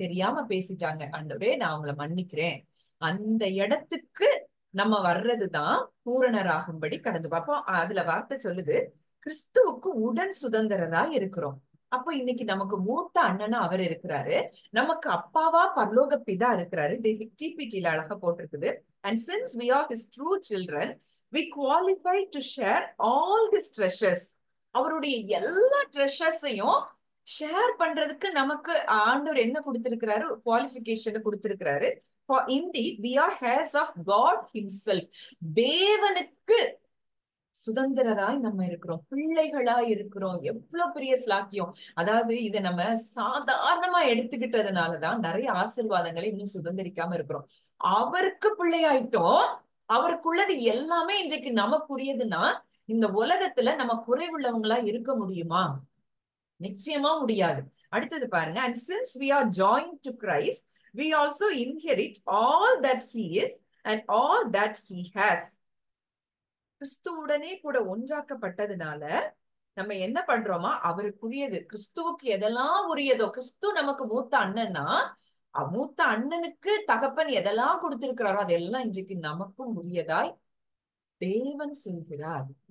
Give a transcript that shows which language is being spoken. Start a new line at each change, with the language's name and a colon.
Tamil: தெரியாம பேசிட்டாங்க, ஆண்டவரே நான் அவங்கள மன்னிக்கிறேன். அந்த இடத்துக்கு நம்ம வர்றதுதான் பூரணராகும்படி கடந்து பார்ப்போம். அதுல வார்த்தை சொல்லுது, கிறிஸ்துவுக்கு உடன் சுதந்திரரா இருக்கிறோம். அப்போ இன்னைக்கு நமக்கு மூத்த அண்ணனா அவர் இருக்கிறாரு, நமக்கு அப்பாவா பரலோக பிதா இருக்கிறாரு. டிபிடில அழகா போட்டிருக்குது.
English: And since we are his true children, we qualify to share all his treasures.
Tamil: அவருடைய எல்லா ட்ரெஷர்ஸையும் ஷேர் பண்றதுக்கு நமக்கு ஆண்டவர் என்ன கொடுத்திருக்கிறாரு? குவாலிஃபிகேஷன் கொடுத்திருக்கிறாரு.
English: For indeed we are heirs of God himself.
Tamil: தேவனுக்கு சுதந்திரராய் நம்ம இருக்கிறோம், பிள்ளைகளாய் இருக்கிறோம். எவ்வளவு பெரிய ஸ்லாக்கியம்! அதாவது இதை நம்ம சாதாரணமா எடுத்துக்கிட்டதுனாலதான் நிறைய ஆசீர்வாதங்களை இன்னும் சுதந்திரிக்காம இருக்கிறோம். அவருக்கு பிள்ளையாயிட்டோம், அவருக்குள்ளது எல்லாமே இன்றைக்கு நமக்குரியதுன்னா இந்த உலகத்துல நம்ம குறைவுள்ளவங்களா இருக்க முடியுமா? நிச்சயமா முடியாது. அடுத்தது பாருங்க,
English: and since we are joined to Christ, we also inherit all that he is and all that he has.
Tamil: கிறிஸ்துவுடனே கூட ஒன்றாக்கப்பட்டதுனால நம்ம என்ன பண்றோமா, அவருக்குரியது, கிறிஸ்துவுக்கு எதெல்லாம் உரியதோ, கிறிஸ்து நமக்கு மூத்த அண்ணன்னா மூத்த அண்ணனுக்கு தகப்பன் எதெல்லாம் கொடுத்திருக்கிறாரோ அதெல்லாம் இன்றைக்கு நமக்கும் உரியதாய் தேவன் சொல்கிறார்.